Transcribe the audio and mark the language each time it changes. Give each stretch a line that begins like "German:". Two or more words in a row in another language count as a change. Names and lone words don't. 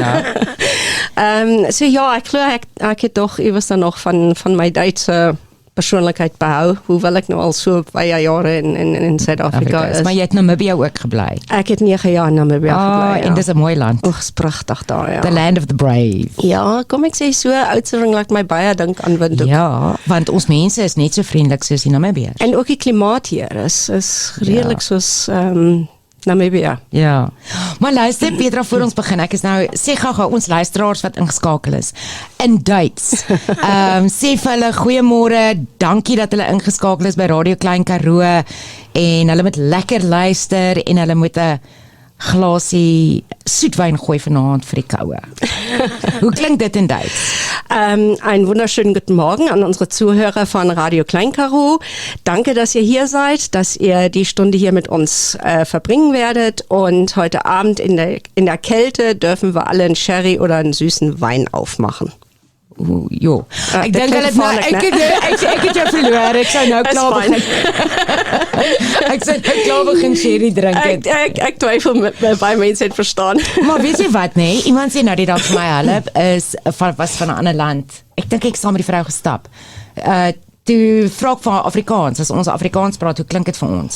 Afrikaans: So ja, ek glo ek het toch iewers dan nog van my Duitse persoonlikheid behou, hoewel ek nou al so baie jare in Suid-Afrika is. Maar jy het Namibia ook gebly. Ek het 9 jaar in Namibia gebly, ja. En dis 'n mooi land. Oeg, is pragtig daar, ja.
English: The land of the brave.
Afrikaans: Ja, kom ek sê so, Oudtshoorn laat my baie dink aan Windhoek. Ja, want ons mense is net so vriendelik soos die Namibiërs. En ook die klimaat hier is redelik soos Namibia. Ja. Maar luister Petra, voor ons begin, ek is nou, sê gou ons luisteraars wat ingeskakel is, in Duits. Sê vir hulle, goeiemôre, dankie dat hulle ingeskakel is by Radio Klein Karoo, en hulle moet lekker luister, en hulle moet 'n glasie soetwyn gooi vanaand vir die koue. Hoe klinkt dit in Duits?
German: Einen wunderschönen guten Morgen an unsere Zuhörer von Radio Klein Karoo. Danke, dass ihr hier seid, dass ihr die Stunde hier mit uns verbringen werdet, und heute Abend in der Kälte dürfen wir alle einen Sherry oder einen süßen Wein aufmachen.
Afrikaans: Jo, ek dink hulle ek het jou verloor, ek sou nou klaar begin. Ek sou nou klaar begin sherry drink het. Ek twyfel baie mense het verstaan. Maar weet jy wat, nee? Iemand sê nou die dag vir my, hulle was van 'n ander land. Ek dink ek saam met die vrou gestap. Toe vra ek van Afrikaans, as ons Afrikaans praat, hoe klink dit vir ons?